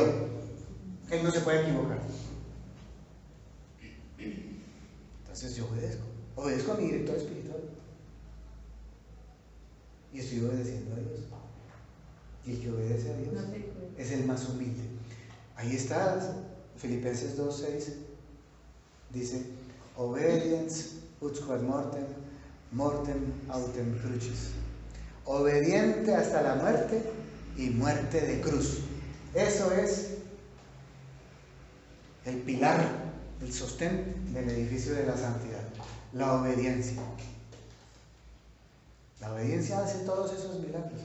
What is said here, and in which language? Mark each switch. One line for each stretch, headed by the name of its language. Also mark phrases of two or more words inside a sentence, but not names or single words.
Spanish: Él no se puede equivocar. Entonces yo obedezco a mi director espiritual. Y estoy obedeciendo a Dios. Y el que obedece a Dios es el más humilde. Ahí está, Filipenses 2:6. Dice:
Latin: obedience ut quod mortem, mortem autem crucis.
Spanish: Obediente hasta la muerte y muerte de cruz. Eso es el pilar, el sostén del edificio de la santidad. La obediencia. La obediencia hace todos esos milagros.